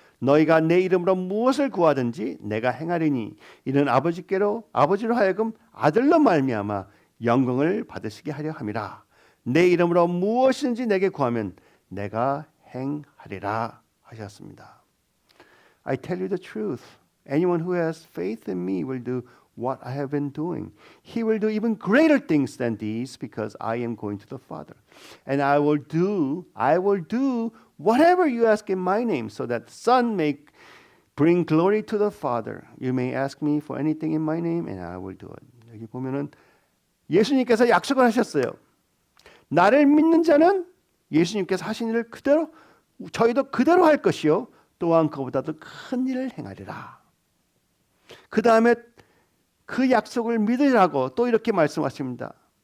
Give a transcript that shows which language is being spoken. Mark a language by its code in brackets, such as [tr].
[ko] 너희가 내 이름으로 무엇을 구하든지 내가 행하리니 이는 아버지로 하여금 아들로 말미암아 영광을 받으시게 하려 함이라. 내 이름으로 무엇이든지 내게 구하면 내가 행하리라 하셨습니다. [en] I tell you the truth. Anyone who has faith in me will do what I have been doing. He will do even greater things than these because I am going to the Father. And I will do whatever you ask in my name so that the Son may bring glory to the Father. You may ask me for anything in my name and I will do it. [ko] 여기 보면은 예수님께서 약속을 하셨어요. 나를 믿는 자는 예수님께서 하신 일을 그대로 저희도 그대로 할 것이요 또한 그보다도 큰 일을 행하리라. 그 다음에 그 약속을 믿으라고 또 이렇게 말씀하십니다.